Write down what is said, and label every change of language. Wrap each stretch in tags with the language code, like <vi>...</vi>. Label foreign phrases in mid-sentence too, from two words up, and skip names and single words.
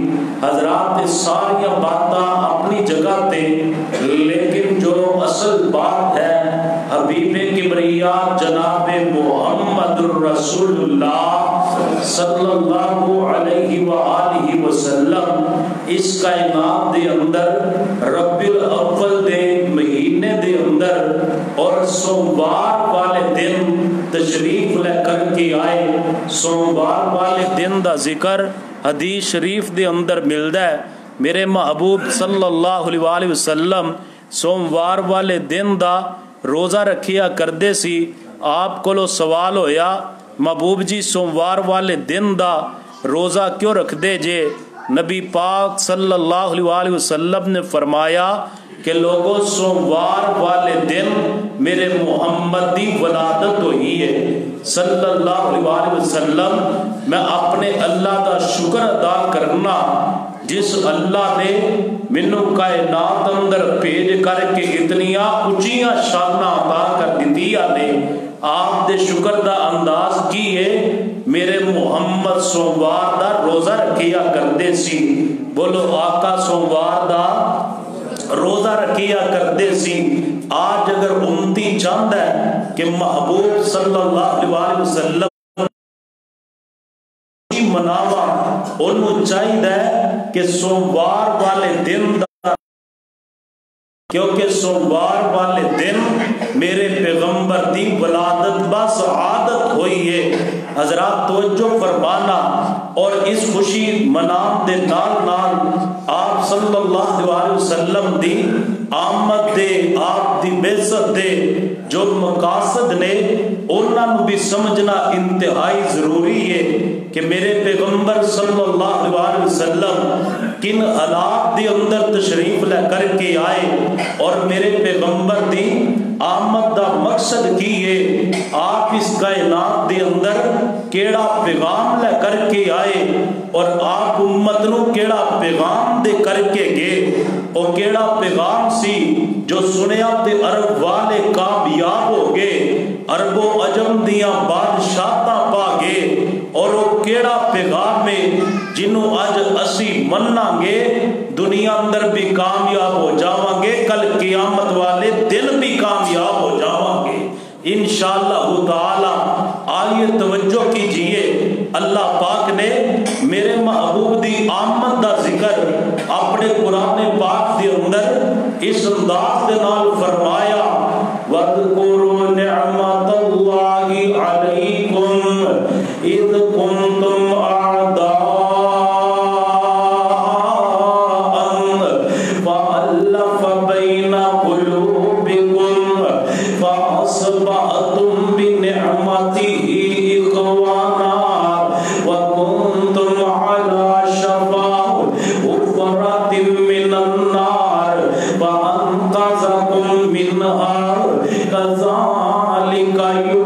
<pa>حضرات ساری باتاں اپنی جگہ تے، لیکن جو اصل بات ہے حبیب کبریا جناب محمد الرسول اللہ</pa> <ar>صلی اللہ علیہ وآلہ وسلم</ar> <pa>اس کائنات دے اندر ربیع الاول دے مہینے دے اندر اور سوموار والے دن تشریف لے کر کے آئے۔ سوموار والے دن دا ذکر حدیث شریف دے اندر ملدا ہے۔ میرے محبوب</pa> <ar>صلی اللہ علیہ وآلہ وسلم</ar> <pa>سوموار والے دن دا روزہ رکھیا کردے سی۔ آپ کو سوال ہویا محبوب جی سوموار والے دن دا روزہ کیوں رکھ دے جے؟ نبی پاک</pa> <ar>صلی اللہ علیہ وآلہ وسلم</ar> <pa>نے فرمایا کہ لوگوں سوموار والے دن میرے محمد دی ولادت ہوئی ہے</pa> <ar>صلی اللہ علیہ وآلہ وسلم۔</ar> <pa>میں اپنے اللہ دا شکر ادا کرنا جس اللہ نے منو کائنات اندر بھیج کر کے اتنیاں اونچیاں شاناں عطا کر دتیاں نے۔ آپ دے شکر دا انداز کی ہے میرے محمد سوموار دا روزہ رکھیا کردے سی۔ بولو آقا سوموار دا روزہ رکھیا کردے سی۔</pa> <ur>آج اگر امتی چاہتا ہے</ur> <pa>کہ محبوب</pa> <ar>صلی اللہ علیہ وسلم</ar> <pa>مناوا، انہوں چاہیے کہ سوموار والے دن دا، کیونکہ سوموار والے دن میرے پیغمبر دی ولادت بس عادت ہوئی ہے۔ حضرات توجہ فرمانا، اور اس خوشی منام دے نال نال آپ</pa> <ar>صلی اللہ علیہ وسلم</ar> <pa>دی آمد دے، آپ دی بعثت دے جو مقاصد نے انہوں بھی سمجھنا انتہائی ضروری ہے کہ میرے پیغمبر</pa> <ar>صلی اللہ علیہ وسلم</ar> <pa>کن حالات دے اندر تشریف لے کر کے آئے، اور میرے پیغمبر دی آمد دا مقصد کی ہے آپ اس کائنات دے اندر کیڑا پیغام لے کر کے آئے، اور آپ امت نو کیڑا پیغام دے کر کے گئے، اور کیڑا پیغام سی جو سنیا تے عرب والے کامیاب ہو گئے، عرب و عجم دیاں بادشاہتاں پا گئے، اور وہ کیڑا پیغام ہے جنہوں آج اسی مننا گے دنیا اندر بھی کامیاب ہو جاواں گے، کل قیامت والے دن بھی کامیاب ہو جاواں گے</pa> <ar>انشاءاللہ تعالی۔</ar> <ur>آئیے توجہ کیجئے،</ur> <pa>اللہ پاک نے میرے محبوب دی آمد دا ذکر اپنے قرآن پاک دے اندر اس انداز دے نال فرمایا،</pa> <ar>وَاذْكُرُوا نِعْمَةَ اللَّهِ عَلَيْكُمْ إِذْ كُنْتُمْ أَعْدَاءً فَأَلَّفَ بَيْنَ قُلُوبِكُمْ فَأَصْبَحْتُمْ بِنِعْمَتِهِ إِخْوَانًا وَكُنْتُمْ عَلَى شَفَا حُفْرَةٍ مِّنَ النَّارِ فَأَنْقَذَكُمْ مِنْهَا كَذَلِكَ</ar>